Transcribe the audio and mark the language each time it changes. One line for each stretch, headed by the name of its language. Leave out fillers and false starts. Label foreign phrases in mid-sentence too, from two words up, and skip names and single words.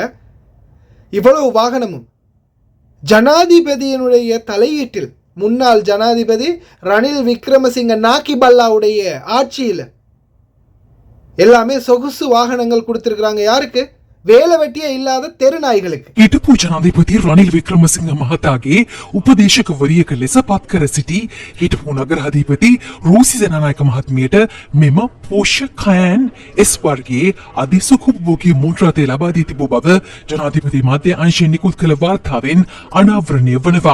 Tamil: இவ்வளவு வாகனமும் ஜனாதிபதியினுடைய தலையீட்டில், முன்னாள் ஜனாதிபதி ரணில் விக்ரமசிங்க நாக்கிபல்லாவுடைய ஆட்சியில் எல்லாமே சொகுசு வாகனங்கள் கொடுத்திருக்கிறாங்க. யாருக்கு? வேலை வெட்டியே இல்லாத தெரு நாய்களுக்கு.
Sinhala: හිටපු ජනාධිපති රනිල් වික්‍රමසිංහ මහතාගේ උපදේශකවරියක ලෙස පත් කර සිටි හිටපු නගරාධිපති රෝසි ජනනායක මහත්මියට මෙම පෝෂකයන් එස් වර්ගයේ අධිසුකුබ්බෝගී මුද්‍රාතය ලබා දී තිබූ බව ජනාධිපති මාධ්‍ය අංශයෙන් නිකුත් කළ වාර්තාවෙන් අනාවරණය වනවා.